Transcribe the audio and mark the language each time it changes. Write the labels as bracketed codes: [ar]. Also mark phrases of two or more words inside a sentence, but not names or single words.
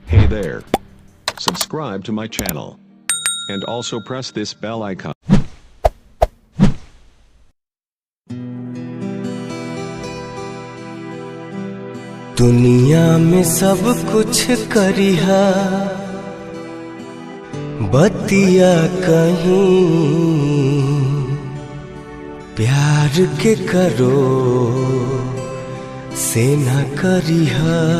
[en] there. Subscribe to my channel. And also press this bell icon. [bho] दुनिया में सब कुछ करिहा बतिया कहीं प्यार के करो से न करिहा।